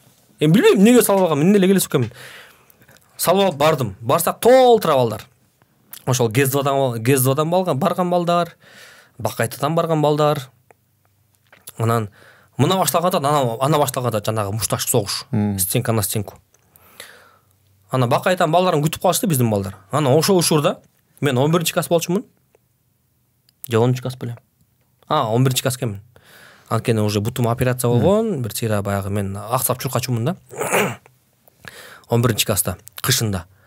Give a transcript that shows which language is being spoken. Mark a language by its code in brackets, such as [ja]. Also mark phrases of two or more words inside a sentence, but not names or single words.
[ky] Эми билбейм эмнеге салып алгам, эмне эле келесип экенмин. Салып алып бардым. Барсак толтура балдар. Ошол ГЭС-2дан барган балдар, Бакайтадан барган балдар. Анан мына башталганда, ана башталганда жанагы мушташ согуш. [ru] Стенка на стенку. [ky] Ана Бакайтан балдарын күтүп калышты биздин балдар. Ана ошол учурда мен 11-чи класс болчумун. Же 10-чу класс белем. 11-чи класс экенмин. Анткени уже бутум операция болгон, бир чыйра баягы мен аксап чуркачумун да. 11-чи класста, кышында.